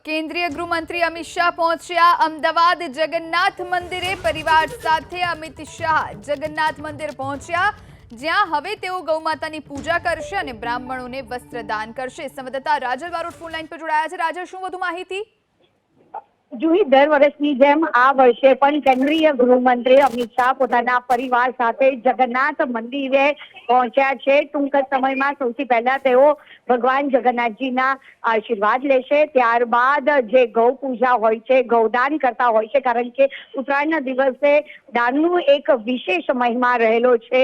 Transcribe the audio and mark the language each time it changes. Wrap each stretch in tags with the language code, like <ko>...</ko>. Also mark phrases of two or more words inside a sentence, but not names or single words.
<gu>કેન્દ્રીય ગૃહમંત્રી અમિત શાહ પહોંચ્યા અમદાવાદ જગન્નાથ મંદિરે પરિવાર સાથે અમિત શાહ જગન્નાથ મંદિર પહોંચ્યા જ્યાં હવે તેઓ ગૌમાતાની પૂજા કરશે અને બ્રાહ્મણોને વસ્ત્રદાન કરશે। संवाददाता રાજલ બારોટ ફોન લાઈન પર જોડાયા છે। રાજલ, શું વધુ માહિતી? જુહી, દર વર્ષની જેમ આ વર્ષે પણ કેન્દ્રીય ગૃહમંત્રી અમિત શાહ પોતાના પરિવાર સાથે જગન્નાથ મંદિરે પહોંચ્યા છે। ટૂંક સમયમાં સૌથી પહેલા તેઓ ભગવાન જગન્નાથજીના આશીર્વાદ લેશે, ત્યારબાદ જે ગૌ પૂજા હોય છે, ગૌદાન કરતા હોય છે, કારણ કે ઉત્તરાયણના દિવસે દાનનું એક વિશેષ મહિમા રહેલો છે।</gu>